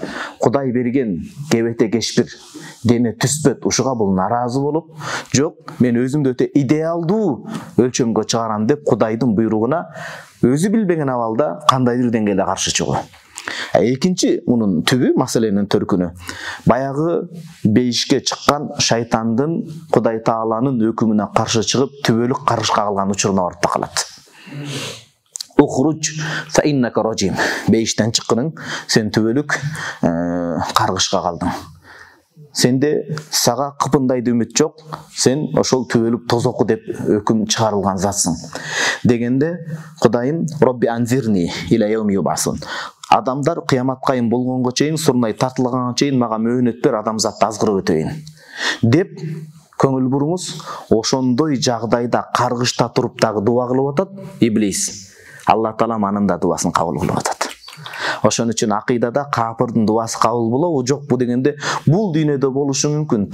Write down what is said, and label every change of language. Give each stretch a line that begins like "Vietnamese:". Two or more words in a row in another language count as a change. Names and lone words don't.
Kyrgyz: Кудай берген кебете кешпир, дене түспөт, ушуга бул наразы болуп, жок, мен өзүмдү өтө идеалдуу өлчөмгө чыгарам деп Кудайдын буйругуна өзү билбеген абалда кандайдыр деңгээлде каршы чыгуу. Экинчи мунун түбү, маселенин төркүнү баягы бейишке чыккан шайтандын Кудай Тааланын өкүмүнө каршы чыгып түбөлүк карышка калган учуруна барып такалат.
Arabic: اخرج فإنك رجيم.
Kyrgyz: Бейиштен чыккының, сен түбөлүк каргышка калдың. Сенде сага кыпындайды үмүт жок, сен ошол түбөлүк тозоку деп өкүм чыгарылган затсың. Дегенде Кудайым
Arabic: رب أنظرني إلى يوم يبعثون.
Kyrgyz: Адамдар кыямат кайым болгонго чейин, сурнай тартылганга чейин мага мөөнөт бер, адамзатты азгырып өтөйүн деп көңүл буруңуз. Ошондой жагдайда каргышта туруп дагы дуа кылып атат Иблис. Алла Таала анын да дуасын кабыл кылып атат. Ошон үчүн акыйдада капырдын дуасы кабыл болобу жокпу дегенде, бул дүйнөдө болушу мүмкүн.